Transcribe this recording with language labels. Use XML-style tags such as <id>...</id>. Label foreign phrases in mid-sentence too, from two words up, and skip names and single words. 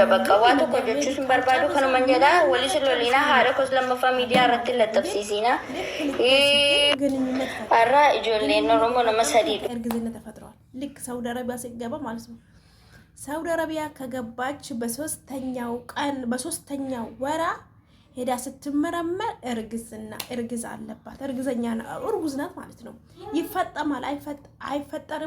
<om>bakka waa tokko jechuun barbadu kanuma jedha walis loliinaa haadha kos lammaffaa miidiyaa irratti laxxabsiisiina arra ijoolleen oromoo nama sadii</om> <am>እርግዝና ተፈጥሯል። ልክ ሳውዲ አረቢያ ሲገባ ማለት ነው። ሳውዲ አረቢያ ከገባች በሶስተኛው ወራ ሄዳ ስትመረመር እርግዝ አለባት። እርጉዝ ናት ማለት ነው። ይፈጠማል አይፈጠርም</am>